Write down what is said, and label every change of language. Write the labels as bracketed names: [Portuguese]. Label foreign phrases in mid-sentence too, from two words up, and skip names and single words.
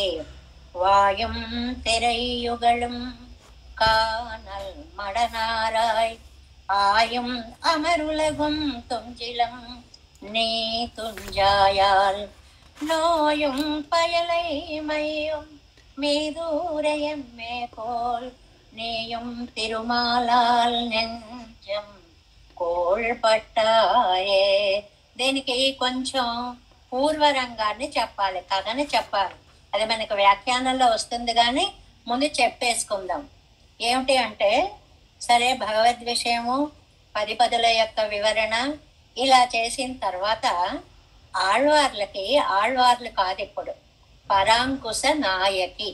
[Tamil] வாயும் திரையுகளம் கானல் மடநாராய் ஆயும் அமருலகும் துஞ்சிலம் நீ துஞ்சாயால் நோயும் பயலை மையும் மீதூரையம் மே போல் நீயும் திருமாலால் நெஞ்சம் கோல்பட்டாயே. [Telugu] దీనికి కొంచెం పూర్వరంగాన్ని చెప్పాలి, కథని చెప్పాలి. అది మనకు వ్యాఖ్యానంలో వస్తుంది, కానీ ముందు చెప్పేసుకుందాం. ఏమిటి అంటే, సరే భగవద్ విషయము, 10 పదుల యొక్క వివరణ ఇలా చేసిన తర్వాత ఆళ్వార్లు కాదు ఇప్పుడు, పరాంకుశ నాయకి.